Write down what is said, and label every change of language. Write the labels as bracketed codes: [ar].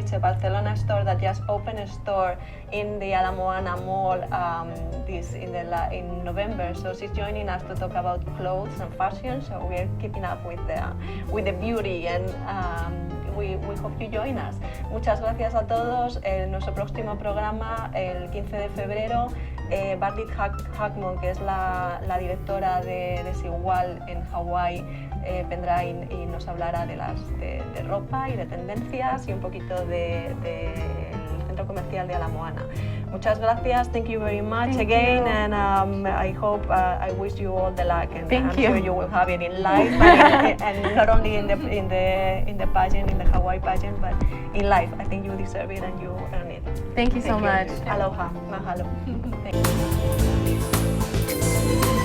[en] It's a Barcelona store that just opened a store in the Ala Moana Mall in November. So she's joining us to talk about clothes and fashion. So we're keeping up with the beauty, and we hope you join us. [es] Muchas gracias a todos. En nuestro próximo programa, el 15 de febrero, Bardit Hakmon, que es la directora de Desigual en Hawái, vendrá y nos hablará de ropa y de tendencias y un poquito del centro comercial de Ala Moana. Muchas gracias. [en] Thank you very much again, and I hope I wish you all the luck, and I'm sure you will have it in life, and not only in the pageant, in the Hawaii pageant, but in life. I think you deserve it and you earn it. Thank you so much. Aloha. Mahalo. Thank you.